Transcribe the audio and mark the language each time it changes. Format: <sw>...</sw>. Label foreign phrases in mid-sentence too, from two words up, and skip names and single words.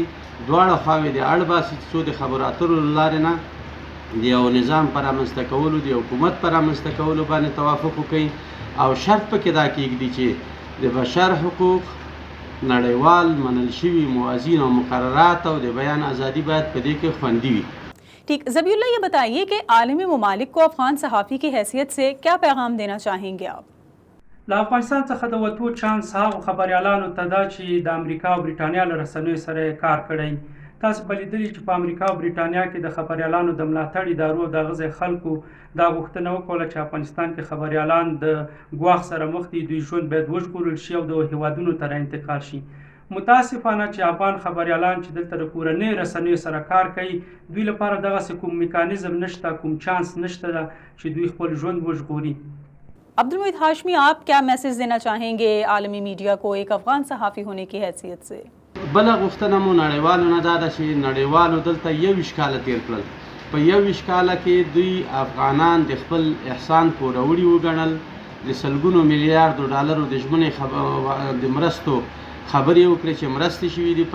<ps>دواړه خواوې د اړ باسي څو د خبرو اترو له لارې نه د یو نظام په رامنځته کولو، د حکومت په رامنځته کولو باندې توافق وکړي. او شرط پکې دا کېږدي چې د بشر حقوق، نړیوال منل شوي موازین او مقررات او د بیان ازادي باید په دې کې خوندي وي.</ps> <ur>ٹھیک، ذبیح اللہ یہ بتائیے کہ عالمی ممالک کو افغان صحافی کی حیثیت سے کیا پیغام دینا چاہیں گے آپ؟</ur> <ps>له افغانستان څخه د وتو چانس هغو خبریالانو ته ده چې د امریکا او بریټانیا له رسنیو سره یې کار کړی. تاسو به لیدلي چې په امریکا او بریټانیا کې د خبریالانو د ملاتړ ادارو د هغه ځای خلکو دا غوښتنه وکړه چې افغانستان کې خبریالان د ګواښ سره مخ دي، دوی ژوند باید وژغورل شي او د هیوادونو ته رانتقال شي. متاسفانه چې افغان خبریالان چې دلته د کورنۍ رسنیو سره کار کوي، دوی لپاره دغسې کوم میکانیزم نشته، کوم چانس نشته ده چې دوی خپل ژوند وژغوري.</ps> <ur>عبدالمجید ہاشمی، آپ کیا میسج دینا چاہیں گے عالمی میڈیا کو ایک افغان صحافی ہونے کی حیثیت سے؟</ur> <ps>بله غوښتنه مو نړیوالو نه دا ده چې نړیوالو دلته 21 کاله تېر کړل. په 21 کاله کې دوی افغانان د خپل احسان پوروړي وګڼل، د سلګونو میلیارډو ډالرو د ژمنې د مرستو خبرې وکړې چې مرستې شوي دي.</ps>